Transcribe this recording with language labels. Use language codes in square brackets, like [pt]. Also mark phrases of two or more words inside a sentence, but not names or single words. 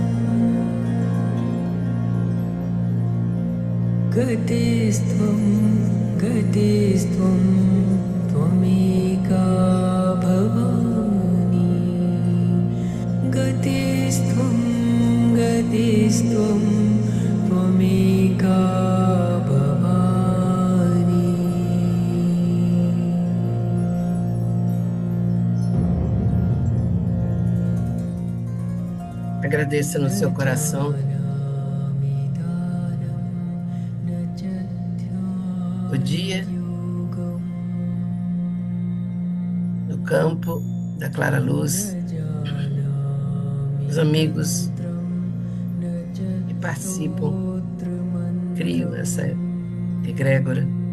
[sa] गतिस्त्वं गतिस्त्वं त्वमेका भवानि गतिस्त्वं गतिस्त्वं त्वमेका भवानि [pt] Agradeça no seu coração o dia no campo da clara luz, os amigos que participam, criam essa egrégora.